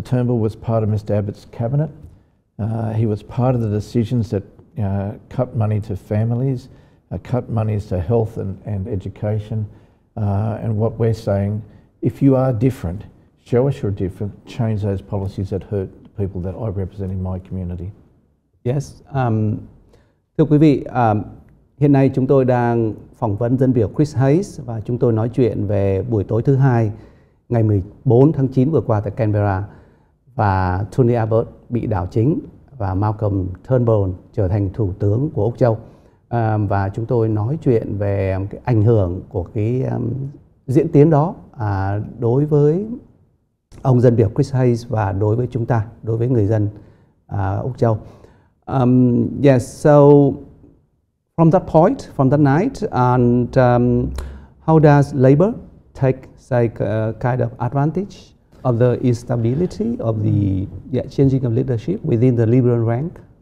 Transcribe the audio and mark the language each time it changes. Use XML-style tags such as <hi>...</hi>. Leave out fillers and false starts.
<en>Turnbull was part of Mr. Abbott's cabinet. He was part of the decisions that cut money to families, cut monies to health and education. And what we're saying, if you are different, show us you're different, change those policies that hurt the people that I represent in my community. Yes.</en> <vi>Thưa quý vị, hiện nay chúng tôi đang phỏng vấn dân biểu Chris Hayes và chúng tôi nói chuyện về buổi tối thứ hai ngày 14 tháng 9 vừa qua tại Canberra, và Tony Abbott bị đảo chính và Malcolm Turnbull trở thành thủ tướng của Úc Châu. Và chúng tôi nói chuyện về cái ảnh hưởng của cái diễn tiến đó đối với ông dân biểu Chris Hayes và đối với chúng ta, đối với người dân Úc Châu.</vi> <en>Yes, so from that point, from that night, and how does Labour take kind of advantage of the instability of the changing of leadership within the Liberal rank?</en>